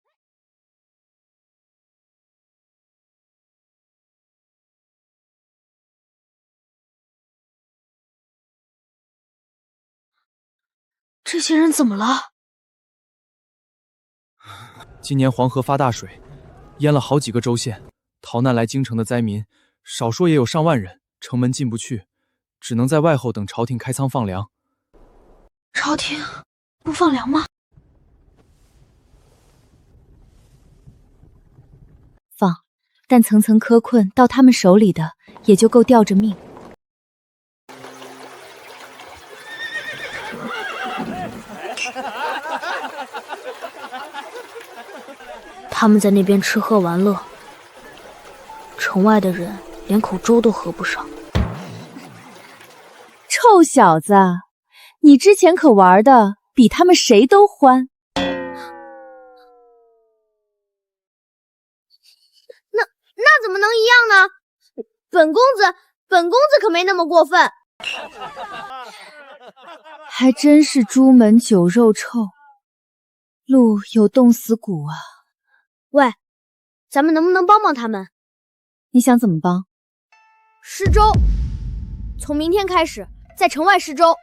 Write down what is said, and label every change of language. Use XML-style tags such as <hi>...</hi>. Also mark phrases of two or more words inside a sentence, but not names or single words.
<zh>這些人怎麼了？今年黃河發大水，淹了好幾個州縣，逃難來京城的災民，少說也有上萬人，城門進不去，只能在外後等朝廷開倉放糧。朝廷不放糧嗎？放，但層層苛困到他們手裡的，也就夠吊着命。他們在那邊吃喝玩樂，城外的人連口粥都喝不上。臭小子，你之前可玩的比他們誰都歡。那怎麼能一樣呢？本公子可沒那麼過分。還真是朱門酒肉臭，路有凍死骨啊。喂，咱們能不能幫幫他們？你想怎麼幫？施粥，從明天開始在城外施粥。</zh>